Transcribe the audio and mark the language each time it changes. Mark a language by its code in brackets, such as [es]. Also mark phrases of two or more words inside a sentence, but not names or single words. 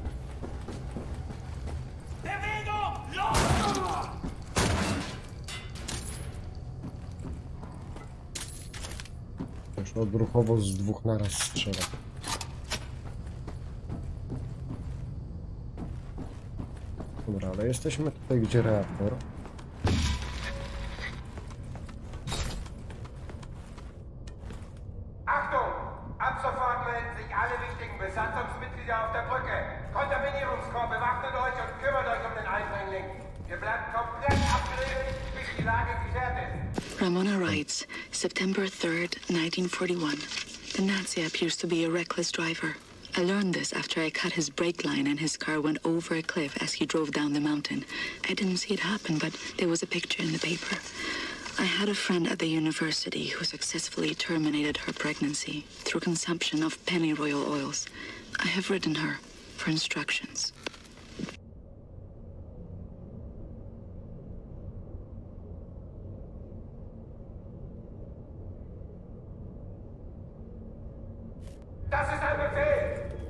[de] Bewegung! Los! [pl] odruchowo z dwóch naraz strzela. Dobra, ale jesteśmy tutaj, gdzie reaktor. [de] Achtung! Ab sofort melden sich alle wichtigen Besatzungsmitglieder auf der Brücke. Kontaminierungskorps bewaffnet euch und kümmert euch um den Eindringling. Wir bleiben komplett abgeriegelt, bis die Lage geklärt ist. [en] Ramona writes, September 3rd, 1941. The Nazi appears to be a reckless driver. I learned this after I cut his brake line and his car went over a cliff as he drove down the mountain. I didn't see it happen, but there was a picture in the paper. I had a friend at the university who successfully terminated her pregnancy through consumption of pennyroyal oils. I have written her for instructions. [de] Das ist ein Befehl!